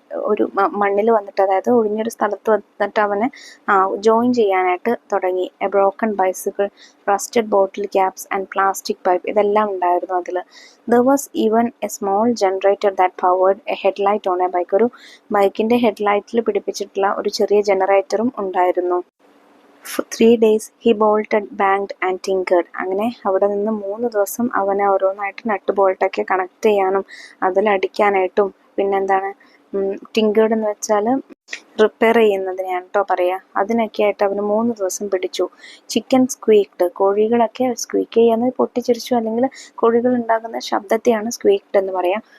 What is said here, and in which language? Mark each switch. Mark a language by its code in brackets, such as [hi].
[ml] ഒരു മണ്ണിൽ വന്നിട്ട്, അതായത് ഒഴിഞ്ഞൊരു സ്ഥലത്ത് വന്നിട്ട് അവന് ജോയിൻ ചെയ്യാനായിട്ട് തുടങ്ങി. [en] a broken bicycle, rusted bottle caps and plastic pipe, [ml] ഇതെല്ലാം ഉണ്ടായിരുന്നു അതിൽ. [en] There was even a small generator that powered a headlight on a bike. [ml] ഒരു ബൈക്കിൻ്റെ ഹെഡ്ലൈറ്റിൽ പിടിപ്പിച്ചിട്ടുള്ള ഒരു ചെറിയ ജനറേറ്ററും ഉണ്ടായിരുന്നു. [en] 3 days he bolted, banged and tinkered. [ml] അങ്ങനെ അവിടെ നിന്ന് 3 ദിവസം അവനെ ഓരോന്നായിട്ട് നട്ട് ബോൾട്ടൊക്കെ കണക്ട് ചെയ്യാനും അതിലടിക്കാനായിട്ടും, പിന്നെന്താണ് ടിങ്കേർഡ് എന്ന് വെച്ചാൽ റിപ്പയർ ചെയ്യുന്നതിനെയാണ് കേട്ടോ പറയുക. അതിനൊക്കെ ആയിട്ട് അവന് 3 ദിവസം പിടിച്ചു. [en] chicken squeaked, [ml] കോഴികളൊക്കെ സ്ക്വീക്ക് ചെയ്യാന്ന് പൊട്ടിച്ചിരിച്ചു, അല്ലെങ്കിൽ കോഴികൾ ഉണ്ടാകുന്ന ശബ്ദത്തെയാണ് സ്ക്വീക്ഡ് എന്ന് പറയാം.